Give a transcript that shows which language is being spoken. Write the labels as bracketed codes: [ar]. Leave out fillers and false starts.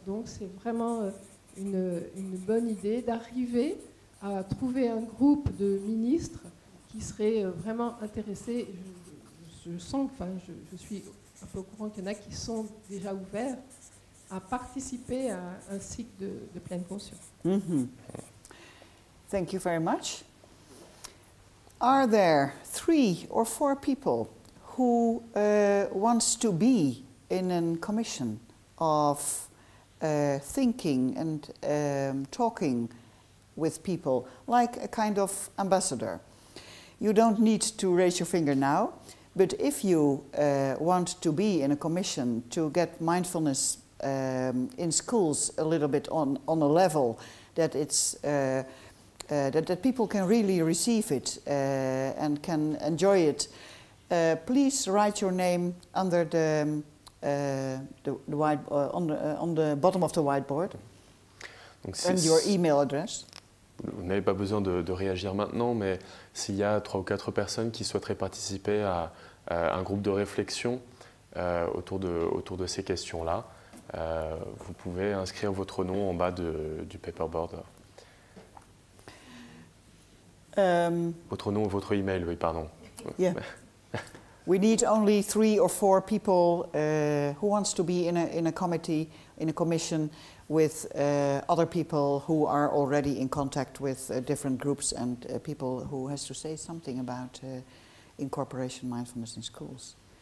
[fr] Donc c'est vraiment une bonne idée d'arriver à trouver un groupe de ministres qui seraient vraiment intéressés. Je sens, enfin, je suis un peu au courant qu'il y en a qui sont déjà ouverts à participer à un cycle de pleine conscience. [en] Thank you very much. Are there 3 or 4 people who wants to be in a commission of thinking and talking with people, like a kind of ambassador? You don't need to raise your finger now, but if you want to be in a commission to get mindfulness in schools a little bit on a level that it's that people can really receive it and can enjoy it, please write your name under the white, on the bottom of the whiteboard. [fr] Donc, [en] and your email address. [fr] Vous n'avez pas besoin de réagir maintenant, mais s'il y a 3 ou 4 personnes qui souhaiteraient participer à un groupe de réflexion autour de ces questions-là, vous pouvez inscrire votre nom en bas du paperboard. Votre nom ou votre email, oui, pardon. [en] Yeah. We need only 3 or 4 people who wants to be in a committee, in a commission with other people who are already in contact with different groups and people who has to say something about incorporation mindfulness in schools.